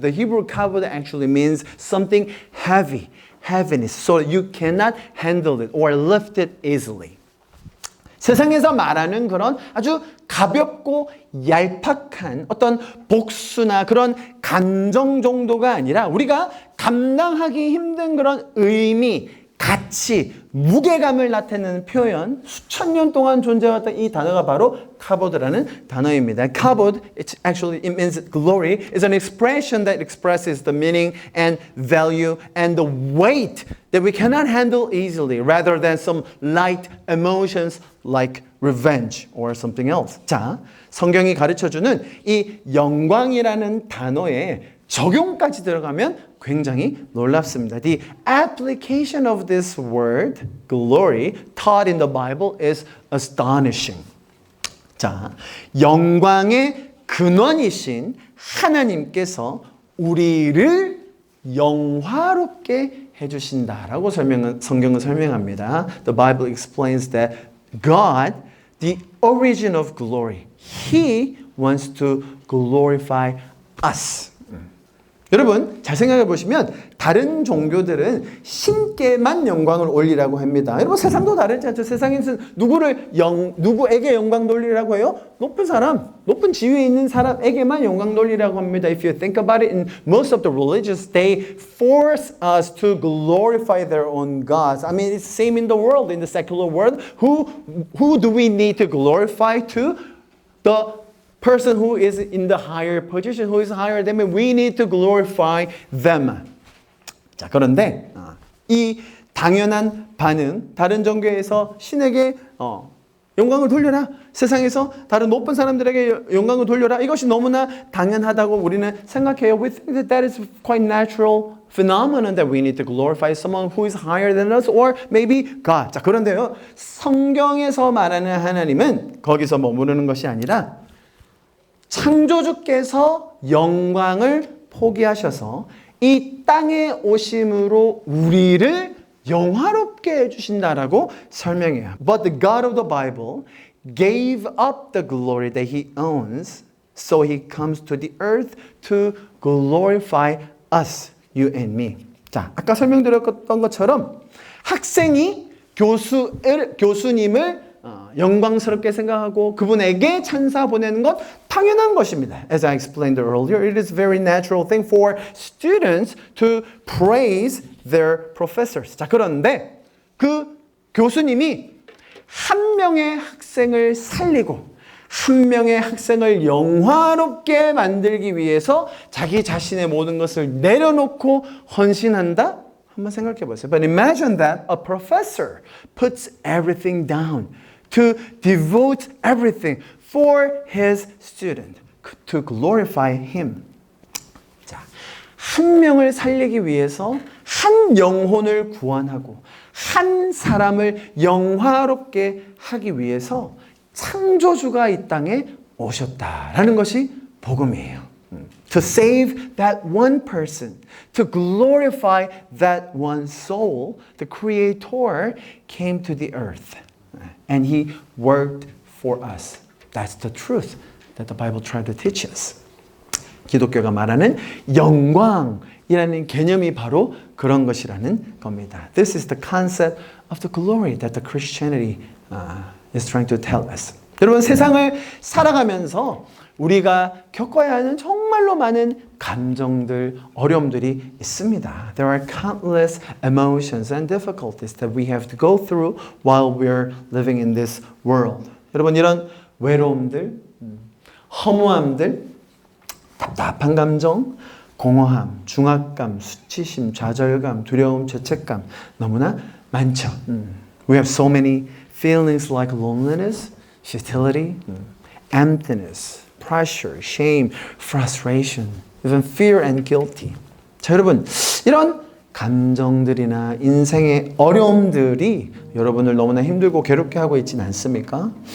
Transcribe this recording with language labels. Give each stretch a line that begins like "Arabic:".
English: The Hebrew kabod actually means something heavy, heaviness, so you cannot handle it or lift it easily.
Korean: 세상에서 말하는 그런 아주 가볍고 얄팍한 어떤 복수나 그런 감정 정도가 아니라 우리가 감당하기 힘든 그런 의미, 가치, 무게감을 나타내는 표현, 수천 년 동안 존재해왔던 이 단어가 바로 카보드라는 단어입니다.
English: Kabod, it means glory, is an expression that expresses the meaning and value and the weight that we cannot handle easily, rather than some light emotions like revenge or something else.
Korean: 자, 성경이 가르쳐주는 이 영광이라는 단어에 적용까지 들어가면 굉장히 놀랍습니다.
English: The application of this word, glory, taught in the Bible is astonishing.
Korean: 자, 영광의 근원이신 하나님께서 우리를 영화롭게 해주신다라고 성경은 설명합니다.
English: The Bible explains that God, the origin of glory, He wants to glorify us.
Korean: 여러분 잘 생각해 보시면 다른 종교들은 신께만 영광을 올리라고 합니다. 여러분 세상도 다르지 않죠? 세상에서 누구에게 영광 돌리라고 해요? 높은 사람, 높은 지위에 있는 사람에게만 영광 돌리라고 합니다.
English: If you think about it, in most of the religions, they force us to glorify their own gods. I mean, it's the same in the world, in the secular world. Who do we need to glorify to? The person who is in the higher position, who is higher than me, we need to glorify them.
Korean: 자, 그런데 이 당연한 반응, 다른 종교에서 신에게 영광을 돌려라. 세상에서 다른 높은 사람들에게 영광을 돌려라. 이것이 너무나 당연하다고 우리는 생각해요.
English: We think that that is quite natural phenomenon that we need to glorify someone who is higher than us or maybe God.
Korean: 자, 그런데요. 성경에서 말하는 하나님은 거기서 머무르는 것이 아니라 창조주께서 영광을 포기하셔서 이 땅에 오심으로 우리를 영화롭게 해주신다라고 설명해요.
English: But the God of the Bible gave up the glory that He owns, so He comes to the earth to glorify us, you and me.
Korean: 자, 아까 설명드렸던 것처럼 학생이 교수님을 영광스럽게 생각하고 그분에게 찬사 보내는 것 당연한 것입니다.
English: As I explained earlier, it is a very natural thing for students to praise their professors.
Korean: 자, 그런데 그 교수님이 한 명의 학생을 살리고 한 명의 학생을 영화롭게 만들기 위해서 자기 자신의 모든 것을 내려놓고 헌신한다? 한번 생각해 보세요.
English: But imagine that a professor puts everything down to devote everything for his student, to glorify him.
Korean: 자, 한 명을 살리기 위해서 한 영혼을 구원하고 한 사람을 영화롭게 하기 위해서 창조주가 이 땅에 오셨다라는 것이 복음이에요.
English: To save that one person, to glorify that one soul, the Creator came to the earth. And He worked for us. That's the truth that the Bible tried to teach us.
Korean: 기독교가 말하는 영광이라는 개념이 바로 그런 것이라는 겁니다.
English: This is the concept of the glory that the Christianity is trying to tell us.
Korean: 여러분 세상을 살아가면서 우리가 겪어야 하는 정말로 많은 감정들, 어려움들이 있습니다.
English: There are countless emotions and difficulties that we have to go through while we're living in this world.
Korean: 여러분 이런 외로움들, 허무함들, 답답한 감정, 공허함, 중압감, 수치심, 좌절감, 두려움, 죄책감 너무나 많죠.
English: We have so many feelings like loneliness, futility, emptiness, pressure, shame, frustration, even fear and guilty.
Korean: 자, 여러분, 이런 감정들이나 인생의 어려움들이 여러분을 너무나 힘들고 괴롭게 하고 있진 않습니까?